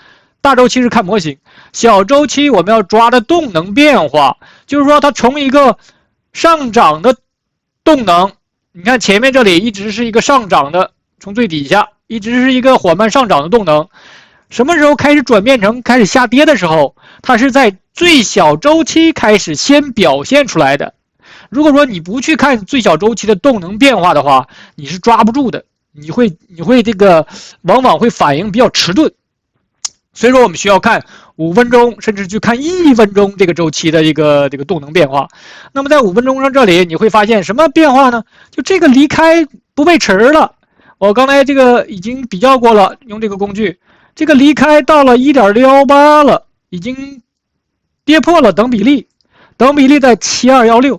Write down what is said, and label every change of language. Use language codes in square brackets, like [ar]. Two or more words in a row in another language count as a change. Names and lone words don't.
[zh] 大周期是看模型，小周期我們要抓的動能變化，就是說它從一個上漲的動能，你看前面這裡一直是一個上漲的，從最底下一直是一個緩慢上漲的動能，什麼時候開始轉變成開始下跌的時候，它是在最小周期開始先表現出來的。如果說你不去看最小周期的動能變化的話，你是抓不住的，你會這個往往會反應比較遲鈍。所以說我們需要看5分鐘，甚至去看1分鐘這個周期的這個動能變化。那麼在5分鐘上這裡你會發現什麼變化呢？就這個離開不背馳了。我剛才這個已經比較過了，用這個工具，這個離開到了 1.618 了，已經跌破了等比例，等比例在7216。